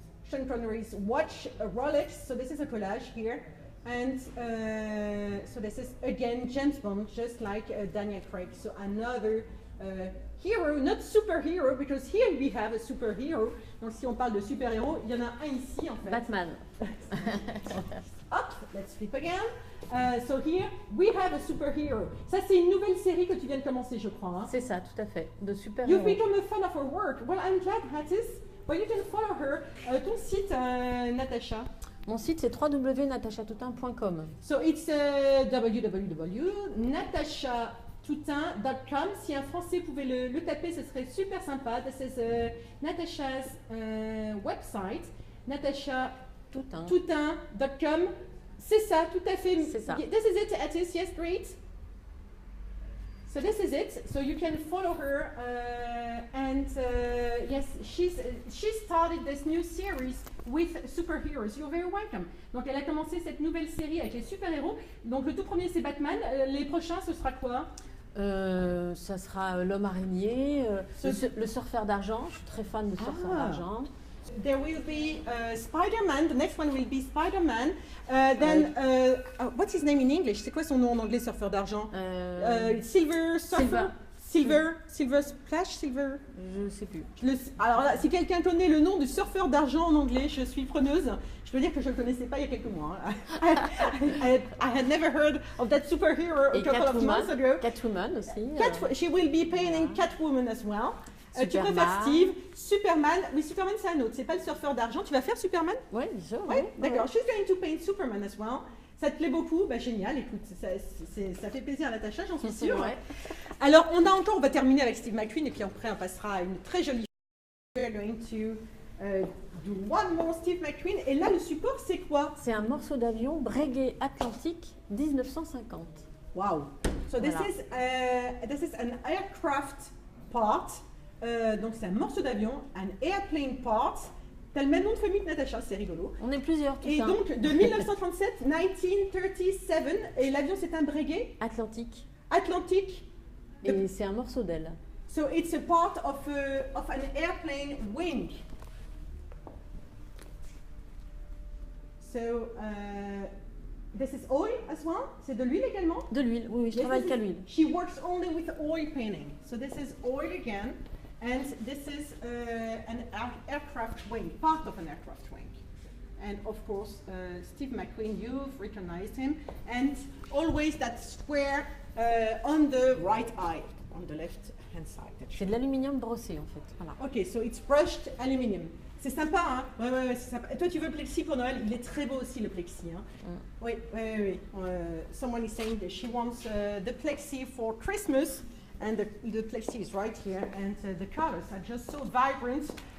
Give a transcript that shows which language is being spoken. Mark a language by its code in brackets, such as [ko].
[en] Sean Connery's watch, a Rolex. So this is a collage here. And so this is again James Bond, just like Daniel Craig. So another hero, not superhero, because here we have a superhero. [fr] Donc si on parle de super-héros, il y en a un ici en fait. Batman. [en] Hop, let's flip again. So here we have a superhero. [fr] Ça c'est une nouvelle série que tu viens de commencer, je crois. Hein? C'est ça, tout à fait, de super. [en] You've become a fan of her work. Well, I'm glad, Hattis. Well, you can follow her. [fr] Ton site, Natacha. Mon site c'est www.natachatoutin.com. [en] So it's www.natachatoutin.com. [fr] Si un Français pouvait le taper, ce serait super sympa. [en] This is Natacha's website, natachatoutin.com. [fr] C'est ça, tout à fait. C'est ça. [en] This is it, Atis. Yes, great. So this is it. So you can follow her, and yes, she started this new series with superheroes. You're very welcome. [fr] Donc elle a commencé cette nouvelle série avec les super-héros. Donc le tout premier c'est Batman. Les prochains ce sera quoi? Ça sera l'homme araignée, le surfeur d'argent. Je suis très fan de surfeur d'argent. [en] There will be Spider-Man. The next one will be Spider-Man. Then, what's his name in English? [fr] C'est quoi son nom en anglais, surfeur d'argent? [en] Silver Surfer? Silver Splash? Silver? [fr] Je sais plus. Alors là, si quelqu'un connaît le nom du surfeur d'argent en anglais, je suis preneuse. Je peux dire que je ne le connaissais pas il y a quelques mois. [en] I had never heard of that superhero a couple of months ago. [fr] Catwoman aussi. [en] She will be painting Catwoman as well. [fr] Tu préfères Steve, Superman, mais Superman c'est un autre, c'est pas le surfeur d'argent. Tu vas faire Superman? Oui, bien sûr. Oui, d'accord. [en] She's going to paint Superman as well. [fr] Ça te plaît beaucoup? Bah génial, écoute, ça fait plaisir à Natacha, j'en suis sûre. Ouais. Alors on va terminer avec Steve McQueen et puis après on passera à une très jolie. [en] We're going to do one more Steve McQueen. [fr] Et là le support c'est quoi? C'est un morceau d'avion Breguet Atlantique 1950. Wow. [en] So this is an aircraft part. [fr] Donc c'est un morceau d'avion, un [en] airplane part. [fr] T'as le même nom de famille que Natacha, c'est rigolo. On est plusieurs, tout et ça. Et donc de 1937, 1937, et l'avion c'est un Breguet Atlantique. Atlantique. Et c'est un morceau d'aile. [en] So it's a part of an airplane wing. So this is oil as well. [fr] C'est de l'huile également. De l'huile, oui, je travaille qu'à l'huile. [en] She works only with oil painting. So this is oil again. And this is an aircraft wing, part of an aircraft wing. And of course, Steve McQueen, you've recognized him. And always that square on the right eye, on the left hand side. [fr] C'est de l'aluminium brossé en fait. Voilà. [en] Ok, so it's brushed aluminium. [fr] C'est sympa, hein? Ouais, c'est sympa. Et toi, tu veux le plexi pour Noël? Il est très beau aussi, le plexi. Hein? Oui. [en] Someone is saying that she wants the plexi for Christmas. And the plexi is right here, and the colors are just so vibrant.